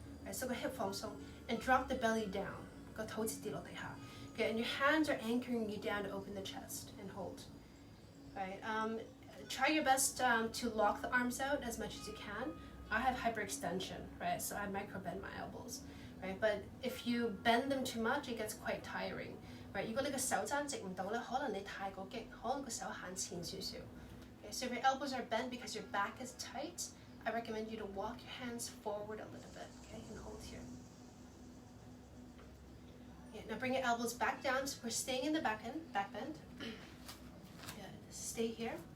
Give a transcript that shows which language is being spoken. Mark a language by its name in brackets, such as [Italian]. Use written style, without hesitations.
[English] Right, so go hip so and drop the belly down. Go okay, and your hands are anchoring you down to open the chest and hold. Right. Try your best to lock the arms out as much as you can. I have hyperextension, right? So I micro bend my elbows, right? But if you bend them too much, it gets quite tiring, right? [Cantonese] 如果你個手踭直唔到咧，可能你太過激，可能個手行前少少。 [English] Okay, so if your elbows are bent because your back is tight, I recommend you to walk your hands forward a little bit, okay, and hold here. Okay, now bring your elbows back down. So we're staying in the back bend. Good. Stay here.